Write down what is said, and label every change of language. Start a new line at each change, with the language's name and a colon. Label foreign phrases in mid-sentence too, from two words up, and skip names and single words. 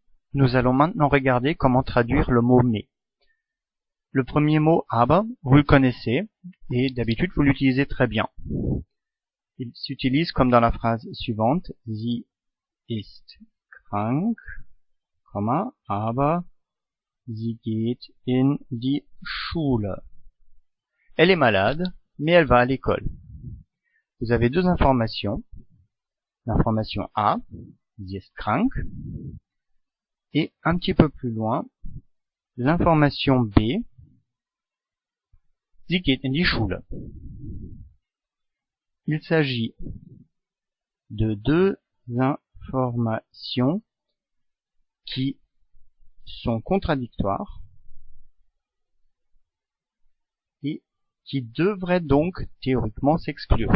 French: Nous allons maintenant regarder comment traduire le mot mais. Le premier mot aber, vous le connaissez, et d'habitude vous l'utilisez très bien. Il s'utilise comme dans la phrase suivante,
German: sie ist krank, aber sie geht in die Schule.
French: Elle est malade, mais elle va à l'école. Vous avez deux informations. L'information A,
German: sie ist krank,
French: et un petit peu plus loin, l'information B,
German: sie geht in die Schule.
French: Il s'agit de deux informations qui sont contradictoires et qui devraient donc théoriquement s'exclure.